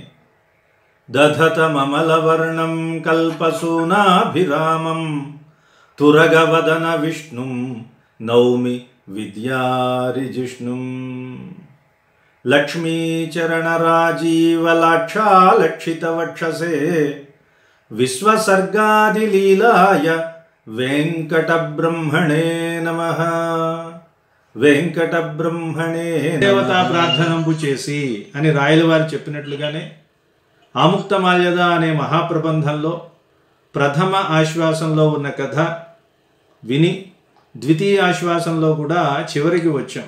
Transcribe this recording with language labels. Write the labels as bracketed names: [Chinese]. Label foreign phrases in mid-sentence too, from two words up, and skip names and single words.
[Sanskrit] दधतममलवर्णं कल्पसूनाभिरामं तुरगवदन विष्णुं नौमि विद्यारिजिष्णुं लक्ष्मीचरणराजीवलाक्षालक्षितवक्षसे विश्वसर्गादिलीलाय वेंकटब्रह्मणे नमः। వెంకటబ్రహ్మణే [Telugu] దేవతా ప్రార్థనంబు చేసి అని రాయల వారు చెప్పినట్లుగానే ఆముక్తమాల్యద అనే మహాప్రబంధంలో ప్రథమ ఆశ్వాసంలో ఉన్న కథ విని ద్వితీయ ఆశ్వాసంలో కూడా చివరికి వచ్చాం.